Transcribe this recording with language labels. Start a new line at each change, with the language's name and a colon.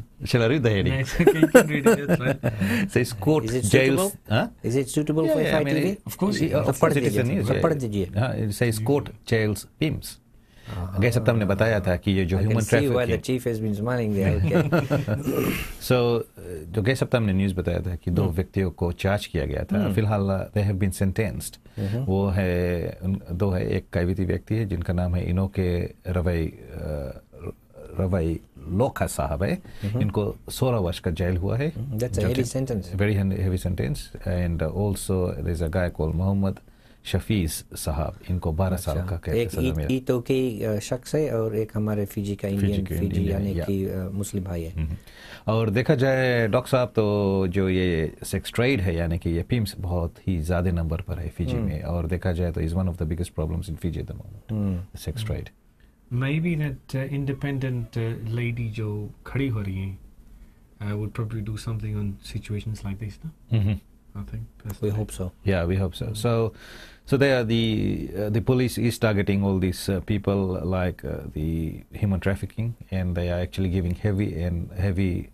English: Shall I read the heading? Nice. Okay, you can read it. That's right. Says court jails. Is it suitable for Fiji TV? Of course. Of course it is a news.
Hindi: पढ़ दीजिए.
English: It says court jails pimps.
Hindi: गए सप्ताह हमने बताया था कि ये जो human
English: Trafficking. I can see why the trafficking. chief has been smiling there.
Hindi: So जो गए सप्ताह हमने न्यूज़ बताया था कि 2 व्यक्तियों को चार्ज किया गया था.
English: फिलहाल they have been sentenced.
Hindi: वो है 2 है. एक कायवीती व्यक्ति है जिनका नाम है इनोके रवई लोखा साहब है. इनको 16 वर्ष का जेल हुआ है. That's a heavy sentence. Very heavy sentence.
English: And also there's a guy called Mohammed
Hindi: शफीज साहब, इनको 12 साल का कैद सजा मिला. एक तो के शख्स है और एक हमारे फिजी का इंडियन फिजी यानी कि मुस्लिम भाई है. और देखा जाए डॉक्टर साहब तो जो ये सेक्स ट्रेड है यानी कि ये पिम्स बहुत ही ज़्यादा नंबर पर है फिजी में. और देखा जाए तो
English: Is one of the biggest problems in Fiji at the moment, sex trade. Maybe that independent lady
Hindi: जो खड़ी हो रही है
English: would probably do something on situations like this, no? I think personally. We hope so. Yeah, we hope so. So there the police is targeting all these people like the human trafficking, and they are actually giving heavy